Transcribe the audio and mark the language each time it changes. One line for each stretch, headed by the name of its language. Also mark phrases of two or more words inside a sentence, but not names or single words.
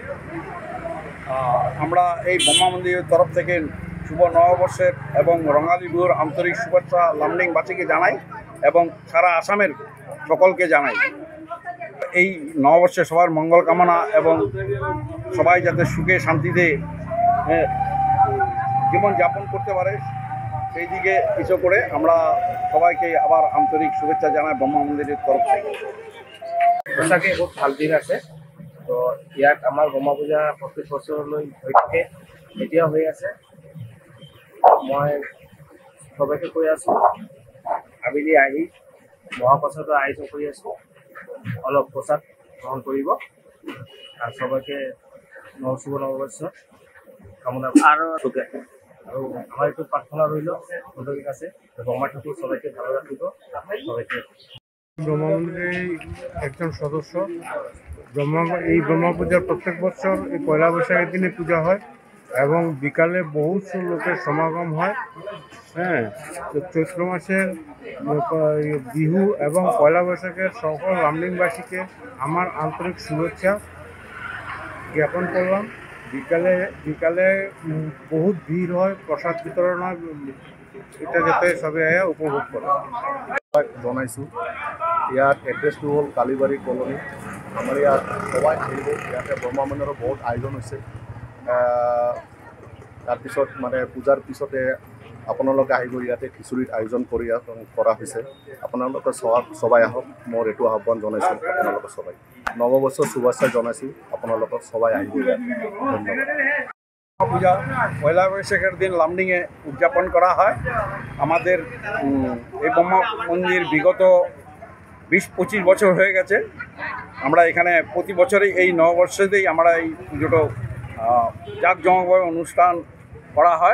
Bangla: আমরা এই ব্রহ্মা মন্দিরের তরফ থেকে শুভ নববর্ষের এবং রঙালী বিহুর আন্তরিক শুভেচ্ছা লামডিংবাসীকে জানাই এবং সারা আসামের সকলকে জানাই। এই নববর্ষে সবার মঙ্গল কামনা এবং সবাই যাতে সুখে শান্তিতে জীবন যাপন করতে পারে সেই দিকে কিছু করে আমরা সবাইকে আবার আন্তরিক শুভেচ্ছা জানাই ব্রহ্মা মন্দিরের তরফ থেকে।
Assamese: সঁচাকে বহুত ভাল দিন আছে। তো ইয়াত আমাৰ ব্ৰহ্মা পূজা প্ৰত্যেক বছৰলৈ হৈ থাকে, এতিয়াও হৈ আছে। মই সবাইকে কৈ আছোঁ, আবেলি আহি মহাপ্ৰসাদৰ আয়োজন কৰি আছোঁ, অলপ প্ৰসাদ গ্ৰহণ কৰিব আৰু সবাইকে শুভ নৱবৰ্ষ কামনা আৰু আমাৰ এইটো প্ৰাৰ্থনা ৰইল ভগৱানৰ কাছে ব্ৰহ্মা ঠাকুর সবাইকে ভালো রাখিব। সবাইকে
Bangla: ব্রহ্মা মন্দিরের একজন সদস্য। এই ব্রহ্মা পূজার প্রত্যেক বছর এই পয়লা বৈশাখের দিনে পূজা হয় এবং বিকালে বহু লোকের সমাগম হয়। তো চৈত্র মাসের বিহু এবং পয়লা বৈশাখের সকল লামডিংবাসীকে আমার আন্তরিক শুভেচ্ছা জ্ঞাপন করলাম। বিকালে বহুত ভিড় হয়, প্রসাদ বিতরণ হয়, এটা যাতে সবাই উপভোগ করে।
Assamese: জনাইছোঁ ইয়াত এড্ৰেছটো হ'ল কালিবাৰী কলনী। আমাৰ ইয়াত সবাই আহিব, ইয়াতে ব্ৰহ্মা মন্দিৰৰ বহুত আয়োজন হৈছে। তাৰপিছত পূজাৰ পিছতে আপোনালোকে আহিব, ইয়াতে খিচুৰিৰ আয়োজন কৰা হৈছে। আপোনালোকে সবাই আহক, মোৰ এইটো আহ্বান জনাইছোঁ। আপোনালোকে সবাই নৱবৰ্ষৰ শুভেচ্ছা জনাইছোঁ, আপোনালোকক সবাই আহিব ইয়াত। ধন্যবাদ।
Bangla: পূজা পয়লা বৈশাখের দিন লামডিংয়ে উদযাপন করা হয়। আমাদের এই ব্রহ্মা মন্দির বিগত 20-25 বছর হয়ে গেছে। আমরা এখানে প্রতি বছরই এই নববর্ষেতেই আমরা এই পুজোটা জাঁকজমকভাবে অনুষ্ঠান করা হয়।